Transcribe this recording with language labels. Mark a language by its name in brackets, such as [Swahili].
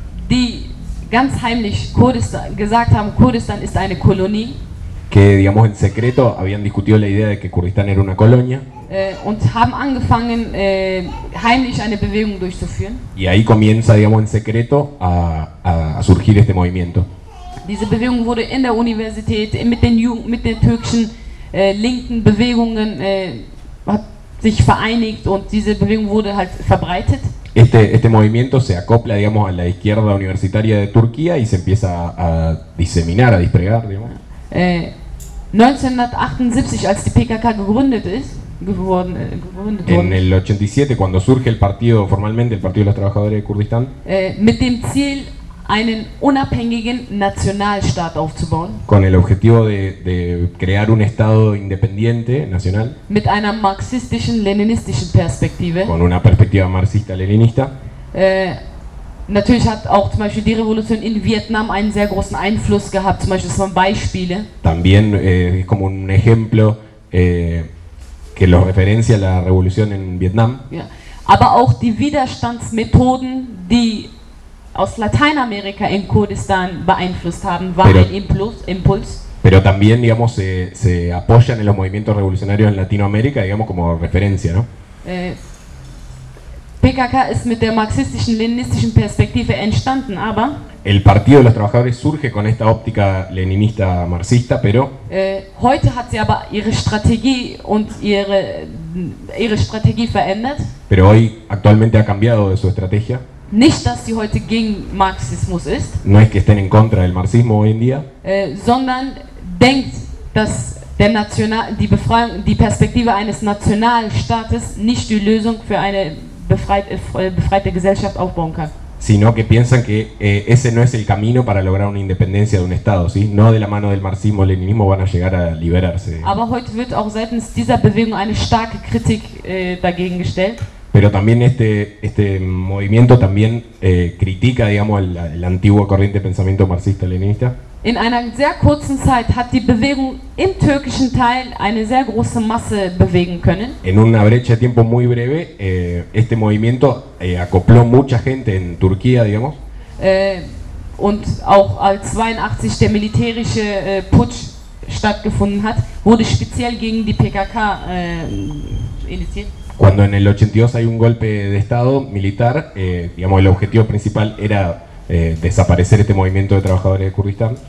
[German] Die ganz heimlich Kurdistan gesagt haben, Kurdistan ist eine Kolonie. [Spanish] Que, digamos, en secreto habían discutido la idea de que Kurdistán era una colonia. [German] Und haben angefangen, heimlich eine Bewegung durchzuführen. [Spanish] Y ahí comienza, digamos, en secreto a surgir este movimiento. [German] Diese Bewegung wurde in der Universität mit den türkischen linken Bewegungen hat sich vereinigt und diese Bewegung wurde halt verbreitet. [Spanish] Este movimiento se acopla, digamos, a la izquierda universitaria de Turquía y se empieza a diseminar, a desplegar, digamos. [German] 1978, als die PKK gegründet wurde. [Spanish] En el 87, cuando surge el partido formalmente, el Partido de los Trabajadores de Kurdistán. [German] Mit dem Ziel, einen unabhängigen Nationalstaat aufzubauen. [Spanish] Con el objetivo de crear un Estado independiente, nacional. [German] Mit einer marxistischen-leninistischen Perspektive. [Spanish] Con una perspectiva marxista-leninista. [German] Natürlich hat auch zum Beispiel die Revolution in Vietnam einen sehr großen Einfluss gehabt, zum Beispiel von Beispielen. [Spanish] También es como un ejemplo que lo referencia a la revolución en Vietnam. [German] Ja. Aber auch die Widerstandsmethoden, die aus Lateinamerika in Kurdistan beeinflusst haben, waren ein Impuls. [Spanish] Pero también, digamos, se apoyan en los movimientos revolucionarios en Latinoamérica, digamos, como referencia, ¿no? [German] PKK ist mit der marxistischen-leninistischen Perspektive entstanden, aber [Spanish] el Partido de los Trabajadores surge con esta óptica leninista marxista, pero [German] heute hat sie aber ihre Strategie und ihre Strategie verändert. [Spanish] Pero hoy actualmente ha cambiado de su estrategia. [German] Nicht, dass sie heute gegen Marxismus ist. [Spanish] No es que estén en contra del marxismo hoy en día. [German] Sondern denkt, dass der National, die Befreiung, die Perspektive eines Nationalstaates nicht die Lösung für eine befreite Gesellschaft aufbauen kann. [Spanish] Sino que piensan que ese no es el camino para lograr una independencia de un Estado, ¿sí? No de la mano del marxismo-leninismo van a llegar a liberarse. [German] Aber heute wird auch seitens dieser Bewegung eine starke Kritik dagegen gestellt. [Spanish] Pero también este movimiento también critica, digamos, el antiguo corriente de pensamiento marxista-leninista. [German] In einer sehr kurzen Zeit hat die Bewegung im türkischen Teil eine sehr große Masse bewegen können. [Spanish] En una brecha de tiempo muy breve, este movimiento acopló mucha gente en Turquía, digamos. [German] Und auch als 82 der militärische Putsch stattgefunden hat, wurde speziell gegen die PKK initiiert. [Spanish] Cuando en el 82 hay un golpe de Estado militar, digamos, el objetivo principal era desaparecer este movimiento de trabajadores de Kurdistán.